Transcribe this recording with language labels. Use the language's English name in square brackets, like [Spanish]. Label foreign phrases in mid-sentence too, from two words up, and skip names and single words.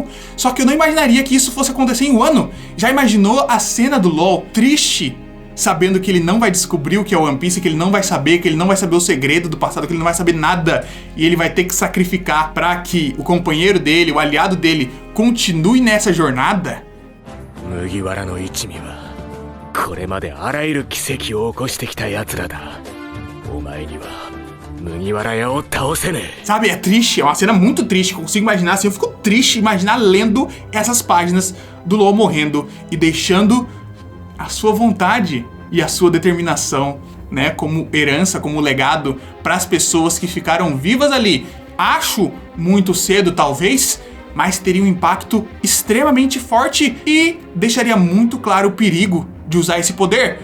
[Portuguese] Só que eu não imaginaria que isso fosse acontecer em Wano. Já imaginou a cena do LOL triste, sabendo que ele não vai descobrir o que é o One Piece, que ele não vai saber, que ele não vai saber o segredo do passado, que ele não vai saber nada. E ele vai ter que sacrificar pra que o companheiro dele, o aliado dele, continue nessa jornada? [Japanese] 麦わらの一味はこれまであらゆる奇跡を起こしてきた奴らだ。お前には麦わら屋を倒せねえ。 [Portuguese] Sabe, é triste, é uma cena muito triste. Eu consigo imaginar assim, eu fico triste imaginar lendo essas páginas do LOL morrendo e deixando a sua vontade e a sua determinação, né, como herança, como legado para as pessoas que ficaram vivas ali. Acho muito cedo, talvez, mas teria um impacto extremamente forte e deixaria muito claro o perigo de usar esse poder.